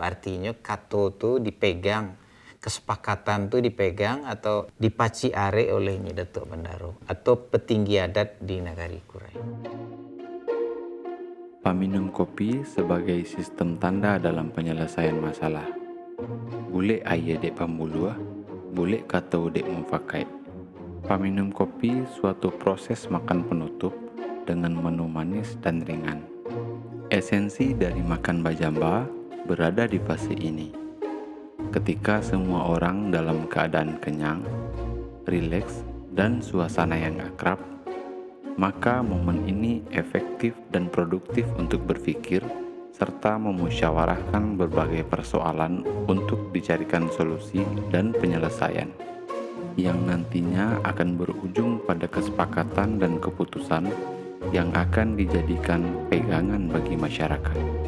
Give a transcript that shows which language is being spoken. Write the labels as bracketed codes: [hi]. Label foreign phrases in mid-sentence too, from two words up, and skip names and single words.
[id] Artinya kato tu dipegang, kesepakatan tu dipegang atau [min] dipaci are [id] oleh ini Datuk Bandaro atau petinggi adat di Nagari Kurai. Paminum kopi sebagai sistem tanda dalam penyelesaian masalah. [min] Bule aye dek pambuluah, bule kato dek mufakai. [id] Paminum kopi suatu proses makan penutup dengan menu manis dan ringan. Esensi dari makan bajamba berada di fase ini. Ketika semua orang dalam keadaan kenyang, rileks, dan suasana yang akrab, maka momen ini efektif dan produktif untuk berpikir serta memusyawarahkan berbagai persoalan untuk dicarikan solusi dan penyelesaian yang nantinya akan berujung pada kesepakatan dan keputusan yang akan dijadikan pegangan bagi masyarakat.